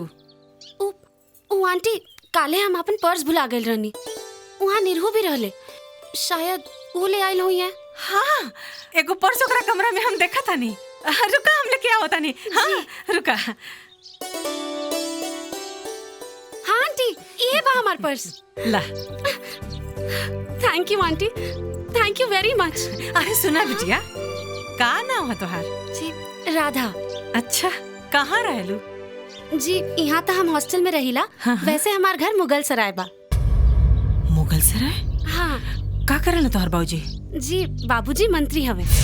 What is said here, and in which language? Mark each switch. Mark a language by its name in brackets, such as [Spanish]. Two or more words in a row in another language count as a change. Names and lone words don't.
[Bhojpuri] ओ आंटी, काले हम अपन पर्स भुला गए रहनी। वहाँ निरहु भी रहले, शायद वो ले आयल हुई है। हाँ, एगो पर्स ओकरा कमरा में हम देखा था नहीं। रुका, हम लेके आओ तानी। हाँ रुका। हाँ आंटी, ये बा हमार पर्स। ला। [English] thank you aunty, thank you very much. [Bhojpuri] अरे सुना बिटिया, का नाम है तोहार? जी राधा। अच्छा, कहाँ रहलू? जी यहाँ तो हम हॉस्टल में रहिला। हाँ। वैसे हमार घर मुगल सराय बा। मुगल सराय? हाँ। का करेला तोहार बाबूजी? जी बाबूजी मंत्री हवे।